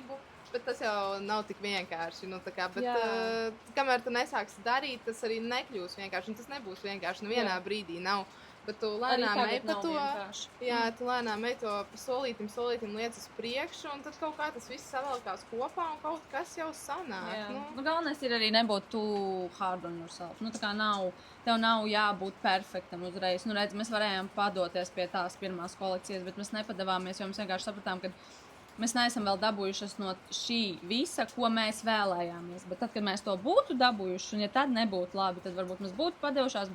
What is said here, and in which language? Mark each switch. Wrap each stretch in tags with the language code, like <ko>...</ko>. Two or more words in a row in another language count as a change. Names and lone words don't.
<lv>Bet tas jau nav tik vienkārši. Nu, kā, bet, kamēr tu nesāksi darīt, tas arī nekļūs vienkārši. Un tas nebūs vienkārši. Nu, vienā brīdī nav. Bet tu lēnām ej pa to. Jā, tu lēnām ej to solītim lietas uz priekšu. Un tad kaut kā tas viss savalkās kopā un kaut kas jau sanāk. Nu, galvenais ir arī nebūt</lv> <en>too hard on yourself.</en> <lv>Nu, tā kā tev nav jābūt perfektam uzreiz. Nu, redz, mēs varējām padoties pie tās pirmās kolekcijas, bet mēs nepadavāmies, jo mēs vienkārši sapratām, ka mēs neesam vēl dabūjušas no šī visa, ko mēs vēlējāmies. Bet tad, kad mēs to būtu dabūjuši, un ja tad nebūtu labi, tad varbūt mēs būtu padevušās.</lv>